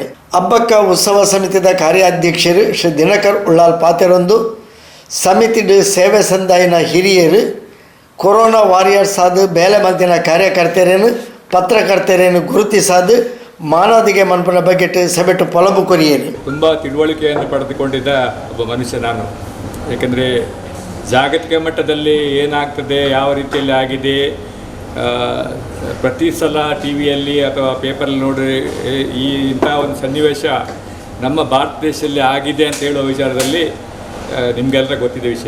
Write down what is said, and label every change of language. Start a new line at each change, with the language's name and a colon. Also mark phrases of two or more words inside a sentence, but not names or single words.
Tulu: ಅಬ್ಬಕ್ಕ ಉತ್ಸವ ಸಮಿತಿದ ಕಾರ್ಯಾಧ್ಯಕ್ಷರು ಶ್ರೀ ದಿನಕರ್ ಉಳ್ಳಾಲ್ ಪಾತೆರೊಂದು ಸಮಿತಿಡು ಸೇವೆ ಸಂದಾಯಿನ ಹಿರಿಯರು
English: corona warriors
Tulu: ಆದ ಬೇಲೆ ಮಂದಿನ ಕಾರ್ಯಕರ್ತರೇನು ಪತ್ರಕರ್ತರೇನು ಗುರುತಿಸಾದ ಮಾನದಿಗೆ ಮನ್ಪನ ಬಗ್ಗೆ ಸಭೆಟ್ಟು ಪೊಲಬು ಕೊರಿಯರು.
Kannada: ತುಂಬ ತಿಳುವಳಿಕೆಯನ್ನು ಪಡೆದುಕೊಂಡಿದ್ದ ಒಬ್ಬ ಮನುಷ್ಯ ನಾನು. ಏಕೆಂದರೆ ಜಾಗತಿಕ ಮಟ್ಟದಲ್ಲಿ ಏನಾಗ್ತದೆ, ಯಾವ ರೀತಿಯಲ್ಲಿ ಆಗಿದೆ, ಪ್ರತಿ ಸಲ ಟಿ ವಿಯಲ್ಲಿ ಅಥವಾ ಪೇಪರಲ್ಲಿ ನೋಡಿ ಇಂಥ ಒಂದು ಸನ್ನಿವೇಶ ನಮ್ಮ ಭಾರತ ದೇಶದಲ್ಲಿ ಆಗಿದೆ ಅಂತ ಹೇಳುವ ವಿಚಾರದಲ್ಲಿ ನಿಮಗೆಲ್ಲರ ಗೊತ್ತಿದೆ ವಿಷಯ.